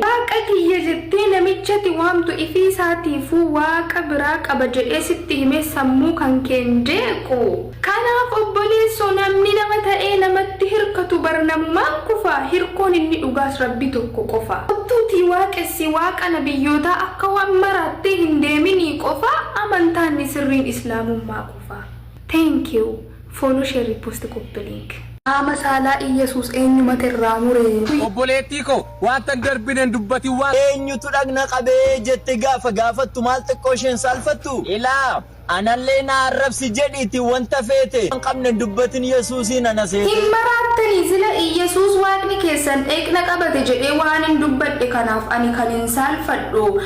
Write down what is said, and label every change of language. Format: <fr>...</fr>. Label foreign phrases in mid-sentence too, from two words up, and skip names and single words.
<om>Waaqa kiyya jettee namichati waamtu ifii isaatiifuu Waaqa biraa qaba jedhee sitti himee sammuu kan keen jeequ. Kanaaf obboleessoo namni nama ta'ee namatti hirkatu barnammaan kufa. Hirkoon inni dhugaas Rabbi tokko qofa. Kottuutii waaqessi Waaqa nabiyyootaa akka waan maraattee hin deeminii qofa. Amantaan ni sirriin Islaamummaa qofa.</om> <en>Thank you. Follow, share, repost, copy link.</en> <om>Qaama saalaa Iyyesuus eenyumatti irraa mure? Obboleettii koo, waan tan darbineen dubbatin waan Eenyutu dhagna qabee jette gaafa gaafattu maal xiqqoo isheen saalfattu? Ilaa, anallee na arrabsi jedhiiti wanta feete. Hin qabne dubbatin Yesuusiin ana seete. Hin maraattanii sila Iyyesuus Waaqni keessan dheekna qabate jedhee waan hin dubbadhe kanaaf ani kan hin saalfadhu.</om>